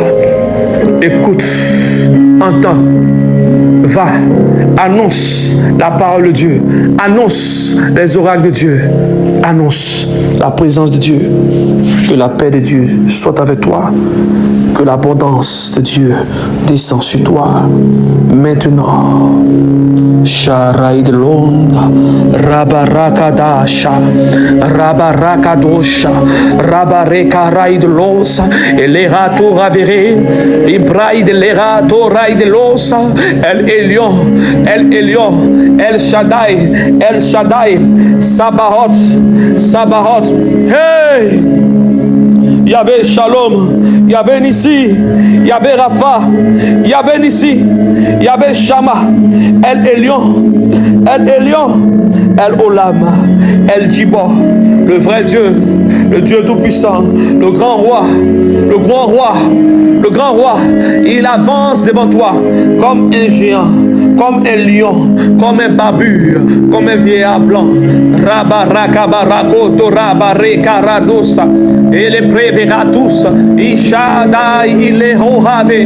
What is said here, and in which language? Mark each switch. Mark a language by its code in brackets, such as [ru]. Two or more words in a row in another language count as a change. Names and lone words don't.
[fr] Écoute, entends, va, annonce la parole de Dieu, annonce les oracles de Dieu, annonce la présence de Dieu. Que la paix de Dieu soit avec toi, que l'abondance de Dieu descend sur toi maintenant. Sharaid Londa, Rabarakadasha, Rabarakadosha, Rabarekaraid Losa, Elerato Ravere, Ibraid Lerato Raid Losa, El Elion, El Shaddai, Sabaoth, hey! Yahvé Shalom, Yahvé Nissi, Yahvé Rapha, Yahvé Nissi, Yahvé Shama, El Elion, El Olam, El Djibor, le vrai Dieu, le Dieu tout-puissant, le grand roi, le grand roi, il avance devant toi comme un géant, comme un lion, comme un babur, comme un vieillard blanc. Rabarakabarako, Torabarekaradosa, et les prévératus, Ishadai, il est honravé.